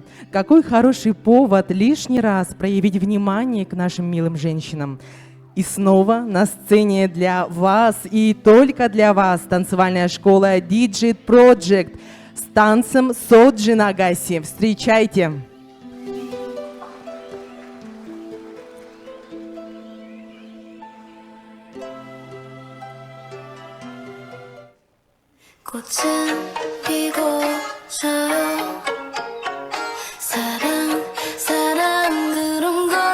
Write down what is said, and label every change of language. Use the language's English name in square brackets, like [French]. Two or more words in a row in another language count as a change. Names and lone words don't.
[Russian] Какой хороший повод лишний раз проявить внимание к нашим милым женщинам. И снова на сцене для вас и только для вас танцевальная школа Digit Project с танцем Соджи Нагаси. Встречайте! [Korean] 꽃은 피고 져요 사랑 사랑 그런 거